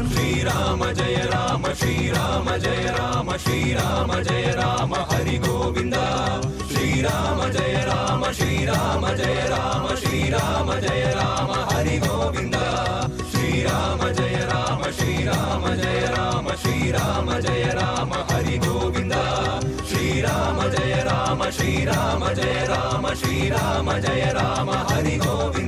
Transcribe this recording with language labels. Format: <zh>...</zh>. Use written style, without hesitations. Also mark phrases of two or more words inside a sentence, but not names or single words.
<sa>श्रीराम जय राम श्रीराम जय राम श्रीराम जय राम हरि गोविन्दा. श्रीराम जय राम श्रीराम जय राम श्रीराम जय राम हरि गोविन्दा. श्रीराम जय राम श्रीराम जय राम श्रीराम जय राम हरि गोविन्दा. श्रीराम जय राम श्रीराम जय राम हरि गोविन्द</sa>